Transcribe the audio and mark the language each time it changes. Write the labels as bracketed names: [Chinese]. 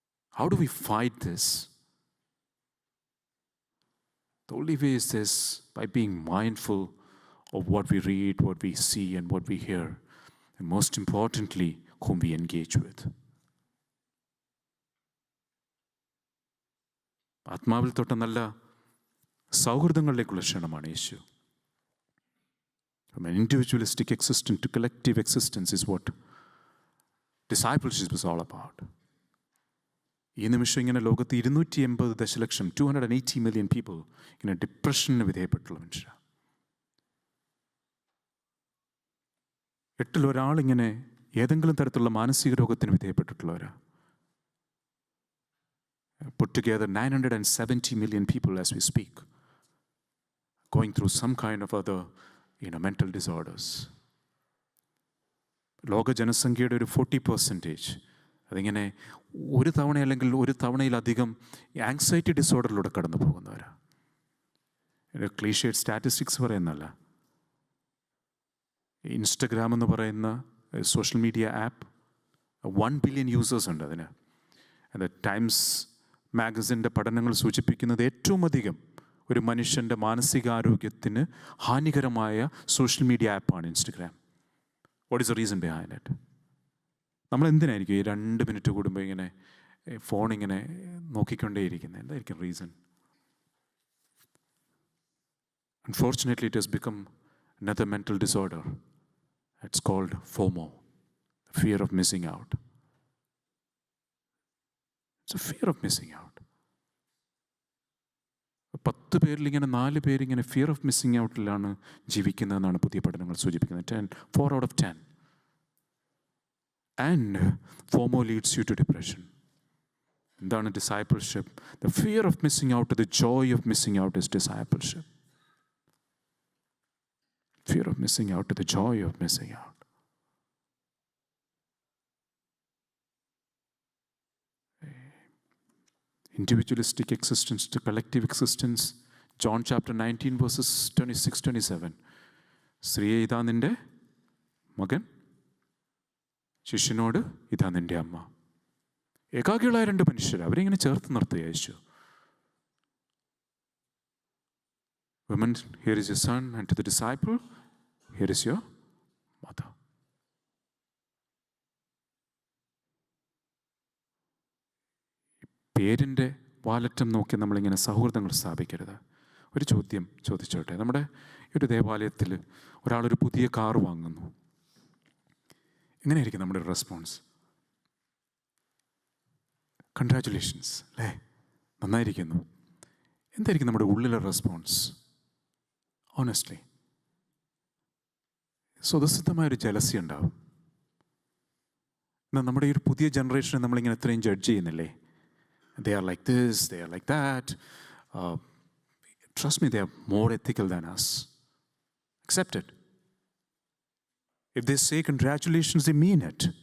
[English] How do we fight this? The only way is this, by being mindful of what we read, what we see, and what we hear, and most importantly, whom we engage with. [Malayalam] ആത്മാവിൽ തൊട്ട നല്ല സൗഹൃദങ്ങളിലേക്കുള്ള ക്ഷണമാണ് യേശു. [English] From an individualistic existence to collective existence is what discipleship is all about. [Malayalam] ഈ നിമിഷം ഇങ്ങനെ ലോകത്ത് 280 ദശലക്ഷം [English] 280 million people [Malayalam] ഇങ്ങനെ ഡിപ്രഷന് വിധേയപ്പെട്ടുള്ള മനുഷ്യരാണ്. 8 ഒരാളിങ്ങനെ ഏതെങ്കിലും തരത്തിലുള്ള മാനസിക രോഗത്തിന് വിധേയപ്പെട്ടിട്ടുള്ളവരാ. [English] Put together 970 million people as we speak going through some kind of other mental disorders. [Malayalam] ലോക ജനസംഖ്യയുടെ ഒരു 40% അതിങ്ങനെ ഒരു തവണ അല്ലെങ്കിൽ ഒരു തവണയിലധികം ആങ്സൈറ്റി ഡിസോർഡറിലൂടെ കടന്നു പോകുന്നവരാണ്. Clichéd statistics പറയുന്നല്ല. ഇൻസ്റ്റഗ്രാം എന്ന് പറയുന്ന social media app 1 billion users ഉണ്ട് അതിന്. അത് ടൈംസ് മാഗസിൻ്റെ പഠനങ്ങൾ സൂചിപ്പിക്കുന്നത് ഏറ്റവും അധികം ഒരു മനുഷ്യൻ്റെ മാനസികാരോഗ്യത്തിന് ഹാനികരമായ സോഷ്യൽ മീഡിയ ആപ്പാണ് Instagram. [English] What is the reason behind it? [Malayalam] നമ്മൾ എന്തിനായിരിക്കും ഈ 2 മിനിറ്റ് കൂടുമ്പോൾ ഇങ്ങനെ ഫോണിങ്ങനെ നോക്കിക്കൊണ്ടേയിരിക്കുന്നത്? എന്തായിരിക്കും reason? [English] Unfortunately, it has become another mental disorder. It's called FOMO, the fear of missing out. It's a fear of missing out. [Malayalam] 10 പേരിൽ ഇങ്ങനെ 4 പേരിങ്ങനെ fear of missing ഔട്ടിലാണ് ജീവിക്കുന്നതെന്നാണ് പുതിയ പഠനങ്ങൾ സൂചിപ്പിക്കുന്നത്. [English] 4 out of 10. And FOMO leads you to depression. [Malayalam] എന്താണ് discipleship? [English] The fear of missing out to the joy of missing out is discipleship. Fear of missing out to the joy of missing out. Individualistic existence to collective existence. John chapter 19 verses 26-27. [Malayalam] സ്ത്രീയെ ഇതാ നിന്റെ മകൻ ശിഷ്യനോട് ഇതാ നിൻ്റെ അമ്മ. ഏകാകികളായ രണ്ട് മനുഷ്യർ, അവരിങ്ങനെ ചേർത്ത് നിർത്തുക യേശു. [English] Women, here is your son, and to the disciple, here is your mother. [Malayalam] പേരിൻ്റെ വാലറ്റം നോക്കി നമ്മളിങ്ങനെ സൗഹൃദങ്ങൾ സ്ഥാപിക്കരുത്. ഒരു ചോദ്യം ചോദിച്ചോട്ടെ. നമ്മുടെ ഒരു ദേവാലയത്തിൽ ഒരാളൊരു പുതിയ കാർ വാങ്ങുന്നു. എങ്ങനെയായിരിക്കും നമ്മുടെ ഒരു റെസ്പോൺസ്? കൺഗ്രാറ്റുലേഷൻസ് അല്ലേ, നന്നായിരിക്കുന്നു. എന്തായിരിക്കും നമ്മുടെ ഉള്ളിലെ റെസ്പോൺസ്? ഓണസ്റ്റ്ലി സ്വതസിദ്ധമായൊരു ജലസി ഉണ്ടാവും. എന്നാൽ നമ്മുടെ ഈ ഒരു പുതിയ ജനറേഷനെ നമ്മളിങ്ങനെ എത്രയും ജഡ്ജ് ചെയ്യുന്നില്ലേ? [English] They are like this, they are like that. Trust me, they are more ethical than us. Accept it. If they say congratulations, they mean it.